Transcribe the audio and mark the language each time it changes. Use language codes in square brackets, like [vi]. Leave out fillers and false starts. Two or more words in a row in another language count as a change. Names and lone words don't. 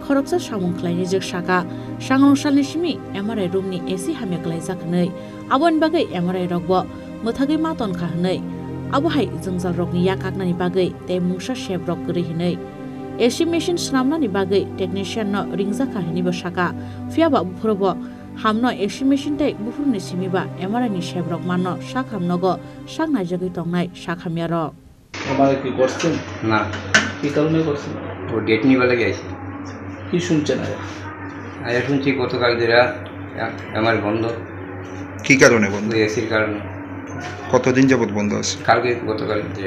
[trp] khoroksa samung khlaini jek saka sangrongsalni simi [en] MRI room [trp] ni AC hamia klaijak nei abon bagai MRI rokbo muthagui maton kha nei abo hai jungjal rokni yakaknani bagai te mungsa shep rok gri hinei [en] AC machine [trp] snamnani bagai technician no ringja kha hini bo saka fiaba bufrobo hamno [en] AC machine [trp] tai bufurni simi ba MRI ni shep rok manno sakhamnogo saknaijagui tongnai sakhamiaro [bn] আমাদের কি করছেন না কি কারণে করছেন ও ডেট নিয়ে বলে গেছে কি শুনছেন আজ শুনছি গতকাল ধরে আমার বন্ধ কি কারণে বন্ধ এসির কারণে কতদিন যাবত বন্ধ আছে কালকে গতকাল ধরে